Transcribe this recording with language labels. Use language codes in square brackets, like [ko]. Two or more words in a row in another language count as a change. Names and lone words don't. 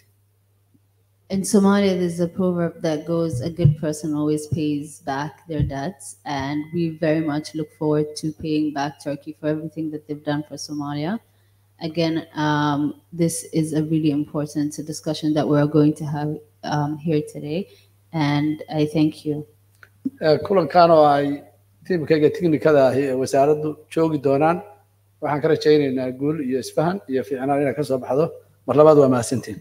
[en] In Somalia, there's a proverb that goes, a good person always pays back their debts. And we very much look forward to paying back Turkey for everything that they've done for Somalia. Again, this is a really important discussion that we're going to have here today. And I thank you. [so] kulankan oo ay tiimkayga tiknikada ahi ee wasaaraddu joogi doonaan waxaan ka rajaynaynaa guul iyo isfahan iyo fiicnaan inay ka soo baxdo mar labaad waa mahadsantiin.